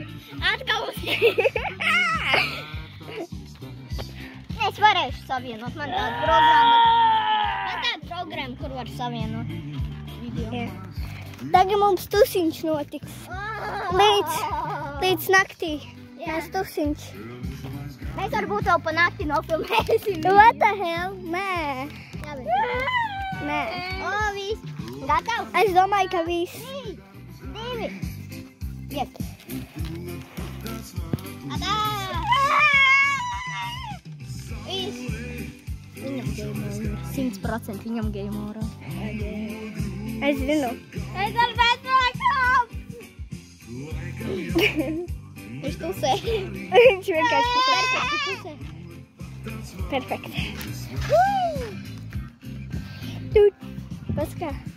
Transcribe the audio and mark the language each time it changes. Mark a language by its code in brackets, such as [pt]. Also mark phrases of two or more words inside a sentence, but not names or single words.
[lv] Atkal uz Es varēšu savienot. Man tāda programma, kur var savienot video. Jā. Tagad mums tusiņš notiks. Līdz naktī. Mēs tusiņš. Mēs varbūt vēl pa nakti nofilmēsim. [en] What the hell? [lv] Nē. Nē. O, viss. Gatavs? Es domāju, ka viss. 2. Iet. Atā! Viss. Viņam [en] game over. [lv] 100% viņam [en] game over. [lv] Es zinu. Es ar vecākām! Viņš tusē. Viņš vienkārši tusē. Perfekt. Paskā.